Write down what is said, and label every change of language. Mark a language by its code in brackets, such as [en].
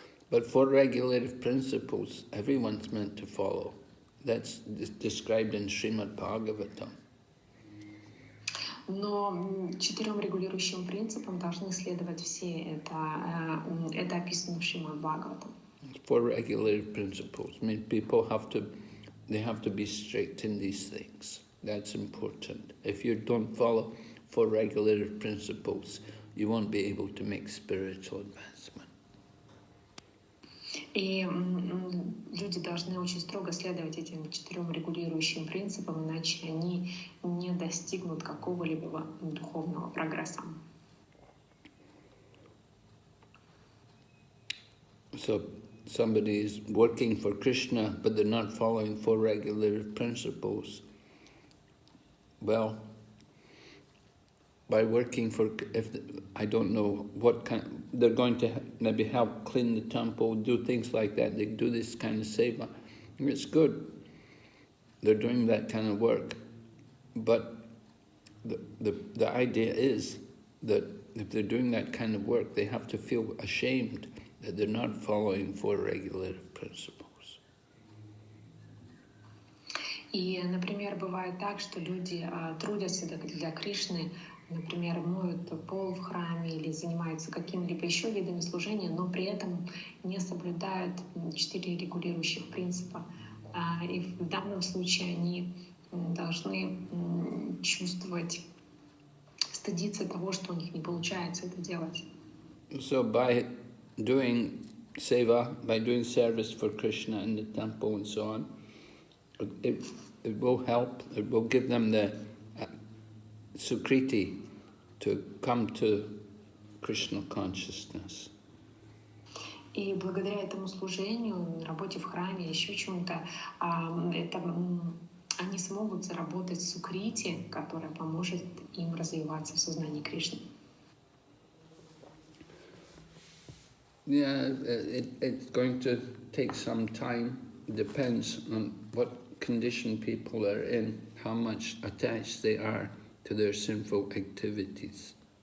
[en] But 4 regulative principles, everyone's meant to follow. That's described in Srimad Bhagavatam. [ru] Но 4 регулирующим принципам должны следовать все. Это описано в Шримад Бхагаватам. [en] 4 regulative principles. I mean, people have to be strict in these things. That's important. If you don't follow 4 regulative principles, you won't be able to make spiritual advancement. [ru] И люди должны очень строго следовать этим 4 регулирующим принципам, иначе они не достигнут какого-либо духовного прогресса. [en] So somebody is working for Krishna, but they're not following 4 regulative principles. Well, by working for, I don't know what kind, they're going to maybe help clean the temple, do things like that. They do this kind of seva. And it's good. They're doing that kind of work. But the idea is that if they're doing that kind of work, they have to feel ashamed that they're not following 4 regulative principles. [ru] И, например, бывает так, что люди трудятся для Кришны, например, моют пол в храме или занимаются какими-либо еще видами служения, но при этом не соблюдают 4 регулирующих принципа. И в данном случае они должны чувствовать, стыдиться того, что у них не получается это делать. [en] So by doing seva, by doing service for Krishna in the temple and so on, it will help, it will give them the Sukriti to come to Krishna consciousness. [ru] И благодаря этому служению, работе в храме, еще чему-то, они смогут заработать сукрити, которая поможет им развиваться в сознании Кришны. [en] Yeah, it's going to take some time. Depends on what condition people are in, how much attached they are to their sinful activities.